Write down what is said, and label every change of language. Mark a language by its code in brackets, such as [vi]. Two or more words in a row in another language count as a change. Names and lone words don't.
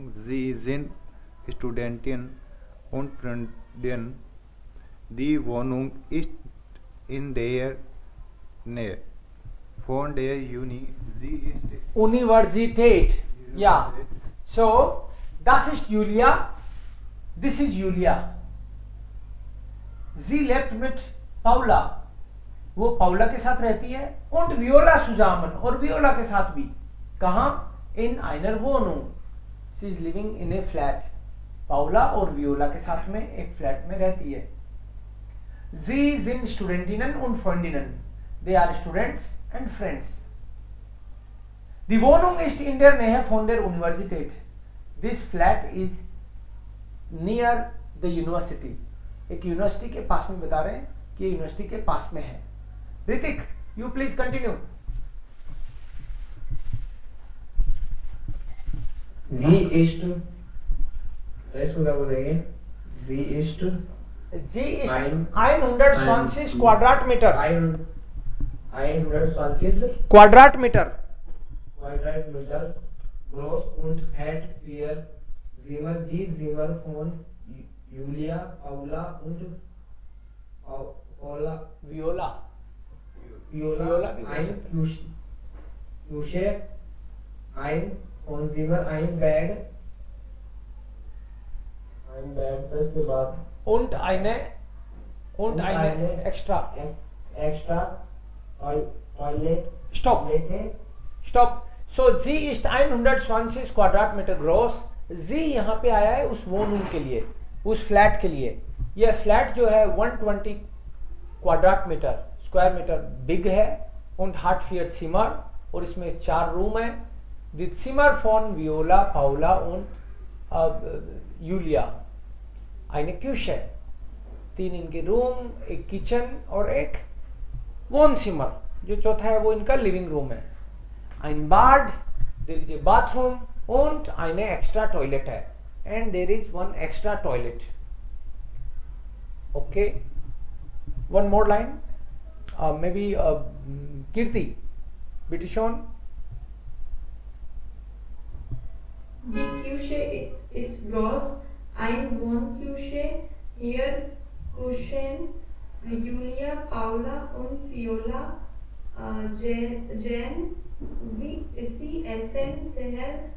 [de] Sie sind Studentin und Freundin. Die Wohnung ist in der Nähe von der Uni. Sie ist Universität। Ja, so das ist Julia, [en] this is Julia। [de] Sie lebt mit Paula, [hi] वो पाउला के साथ रहती है, [de] und Viola zusammen, [hi] और वियोला के साथ भी। कहाँ? [de] in einer Wohnung। [en] she is living in a flat। [hi] पाउला और वियोला के साथ में एक फ्लैट में रहती है। [de] sie sind Studentinnen und Freundinnen। [en] they are students and friends। [de] die Wohnung ist in der Nähe von der Universität। [en] this flat is near the university। [hi] एक यूनिवर्सिटी के पास में बता रहे हैं कि यूनिवर्सिटी के पास में है। [en] ऋतिक, you please continue. [de] sie ist, [hi] इसको क्या बोलेंगे? [de] sie ist जी ist Ein- 120 Quadratmeter. 120 Quadratmeter. Quadratmeter groß und hat 4 Zimmer, die Zimmer von Julia, Paula und Paula Viola. Viola, [hi] Viola भी बोल [de] ein [hi] सकते [de] Küche, ein Wohnzimmer, ein Bett, [hi] फिर उसके बाद [de] Und eine extra. extra Toilet, Stopp. Toilette, Stopp. So sie ist 120 Quadratmeter groß. [hi] sie यहाँ पे आया है उस वोनूम के लिए, उस फ्लैट के लिए. यह फ्लैट जो है 120 क्वाड्राटमीटर [en] square meter big [hi] है [de] und hat 4 Zimmer [hi] और इसमें 4 रूम है. [de] Die Zimmer von Viola, Paula und Julia. Eine Küche, [hi] 3 इनके रूम, एक किचन और एक Wohnzimmer, जो चौथा है वो इनका [en] living room [hi] है. [de] Ein Bad, [en] there is a bathroom [de] und eine extra toilet [en] है, and there is one extra toilet. Okay, one more line, maybe Kirti, [de] bitte schön. Die Küche ist groß, ein Wohnküche, hier kuschen Julia, Paula und Viola, Jen, sie essen sehr